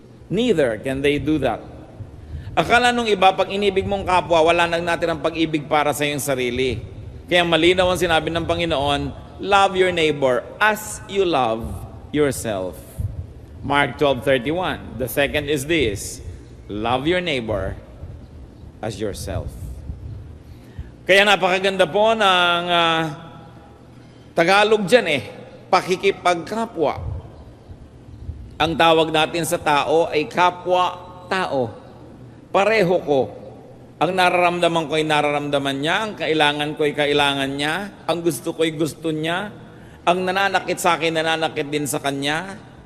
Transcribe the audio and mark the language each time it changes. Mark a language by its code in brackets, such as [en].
[en] Neither can they do that. [tl] Akala nung iba, pag inibig mong kapwa, wala nang natin ang pag-ibig para sa iyong sarili. Kaya malinaw ang sinabi ng Panginoon, [en] love your neighbor as you love yourself. Mark 12:31. The second is this, love your neighbor as yourself. [tl] Kaya napakaganda po ng Tagalog dyan pakikipagkapwa. Ang tawag natin sa tao ay kapwa-tao. Pareho ko. Ang nararamdaman ko ay nararamdaman niya, ang kailangan ko ay kailangan niya, ang gusto ko ay gusto niya, ang nananakit sa akin, nananakit din sa kanya.